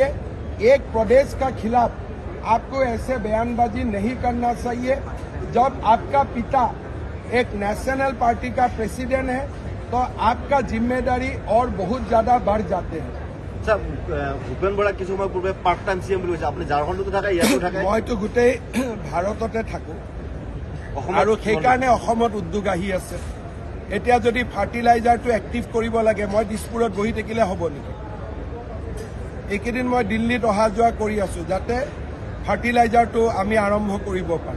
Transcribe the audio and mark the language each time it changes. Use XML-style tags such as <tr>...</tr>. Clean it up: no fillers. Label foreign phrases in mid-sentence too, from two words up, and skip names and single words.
<hi>एक प्रदेश का खिलाफ आपको ऐसे बयानबाजी नहीं करना चाहिए। जब आपका पिता एक</hi> <en>national party</en> <hi>का प्रेसिडेंट है तो आपका जिम्मेदारी और बहुत ज्यादा बढ़ जाते हैं। भूपेन बरा किस समय पूर्व</hi> <en>part time CM</en> <as>বুলি কৈছে, আপুনি ঝাৰখণ্ডতো থাকে, ইয়াতো থাকে। মইতো গোটেই ভাৰততে থাকো আৰু সেইকাৰণে অসমত উদ্যোগ আহি আছে। এতিয়া যদি ফাৰ্টিলাইজাৰটো এক্টিভ কৰিব লাগে, মই দিছপুৰত বহি থাকিলে হ'ব নেকি? এইকেইদিন মই দিল্লীত অহা যোৱা কৰি আছো যাতে ফাৰ্টিলাইজাৰটো আমি আৰম্ভ কৰিব পাৰোঁ।</as>